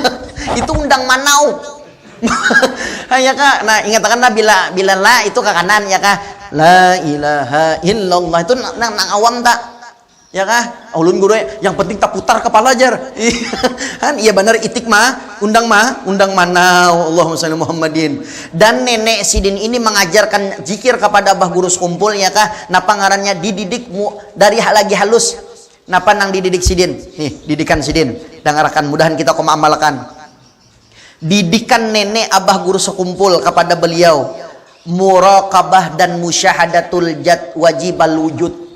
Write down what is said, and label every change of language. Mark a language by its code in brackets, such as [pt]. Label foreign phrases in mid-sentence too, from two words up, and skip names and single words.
[bjn] Itu undang manau. Ya kah? Nah, ingatkan bila la itu ke kanan ya kah? [ar] لا إله إلا الله [bjn] itu nang awam tak? Ya kah? Ulun guru yang penting tak putar kepala jar. Kan iya benar itik mah, undang manau. [ar] اللهم صل محمد. [bjn] Dan nenek Sidin ini mengajarkan zikir kepada abah guru sekumpul ya kah? Napa ngarannya dididik dari lagi halus. Napa nang dididik Sidin? Nih, didikan Sidin. Dengarkan mudahan kita koma amalkan. Didikan nenek abah guru sekumpul kepada beliau muraqabah dan [ar] مشاهدة ذات واجب الوجود.